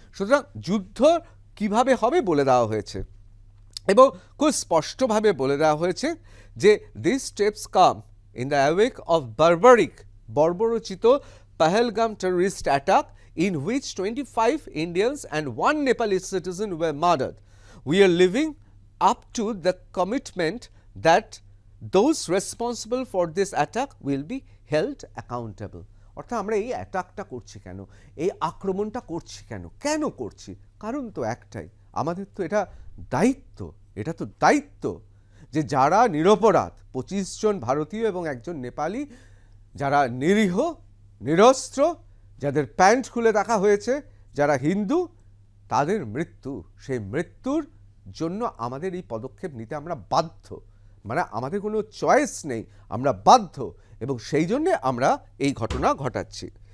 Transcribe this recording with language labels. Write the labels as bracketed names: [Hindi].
[Bangla] সুতরাং যুদ্ধ কিভাবে হবে বলে দেওয়া হয়েছে, এবং খুব স্পষ্টভাবে বলে দেওয়া হয়েছে যে [English] This steps come in the awake of বর্বরচিত Pahalgam terrorist attack in which 25 Indians and 1 Nepalese citizen were murdered. We are living up to the commitment that those responsible for this attack will be held accountable. [Bangla] অর্থাৎ আমরা এই অ্যাটাকটা করছি কেন, এই আক্রমণটা করছি কেন, কেন করছি? কারণ তো একটাই, আমাদের তো এটা দায়িত্ব, এটা তো দায়িত্ব যে যারা নিরপরাধ 25 জন ভারতীয় এবং একজন নেপালি, যারা নিরীহ নিরস্ত্র, যাদের প্যান্ট খুলে রাখা হয়েছে, যারা হিন্দু, তাদের মৃত্যু, সেই মৃত্যুর জন্য আমাদের এই পদক্ষেপ নিতে আমরা বাধ্য, মানে আমাদের কোনো চয়েস নেই, আমরা বাধ্য, এবং সেই জন্যে আমরা এই ঘটনা ঘটাচ্ছি।